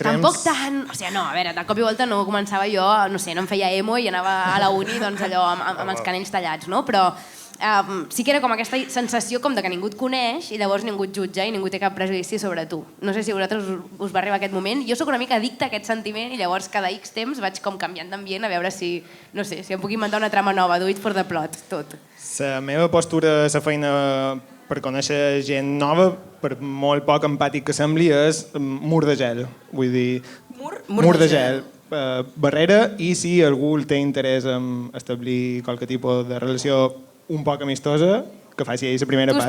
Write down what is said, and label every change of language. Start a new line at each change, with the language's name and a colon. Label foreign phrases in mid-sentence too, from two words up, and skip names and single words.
Catalan: Tampoc tant, o sigui, no, a veure, de cop i volta no començava jo, no sé, no em feia emo i anava a la uni, doncs allò, amb els canells tallats, no? Però sí que era com aquesta sensació com de que ningú et coneix i llavors ningú et jutja i ningú té cap prejudici sobre tu. No sé si a vosaltres us va arribar aquest moment. Jo sóc una mica addicta a aquest sentiment i llavors cada X temps vaig com canviant d'ambient a veure si, no sé, si em puc inventar una trama nova,
English: do it for the plot,
Catalan: tot. La meva postura a la feina per conèixer gent nova, per molt poc empàtic que sembli, és mur de gel. Vull dir, mur de gel. Barrera, i si algú té interès en establir qualque tipus de relació un poc amistosa, que faci ell la primera pas.